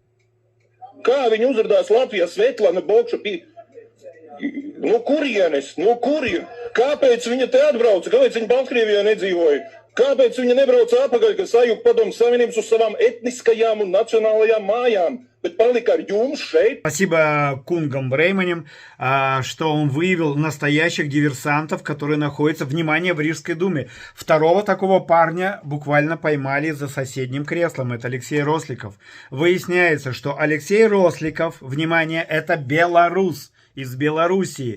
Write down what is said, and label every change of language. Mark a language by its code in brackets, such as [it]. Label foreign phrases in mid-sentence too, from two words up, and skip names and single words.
[lv] Kā viņa uzrādās Latvijā? Svetlana Bokša no kurienes? No kurien? Kāpēc viņa te atbrauca? Kāpēc viņa Baltkrievijā nedzīvoja? Kāpēc viņa nebrauca atpakaļ, kad sajūta Padomju Savienības uz savām etniskajām un национальными mājām, bet palika ar jums šeit? [ru] Спасибо Кунгам Брейманем, что он выявил настоящих диверсантов, которые находятся, внимание, в Рижской думе. Второго такого парня буквально поймали за соседним креслом. Это Алексей Росликов. Выясняется, что Алексей Росликов, внимание, это белорус из Белоруссии.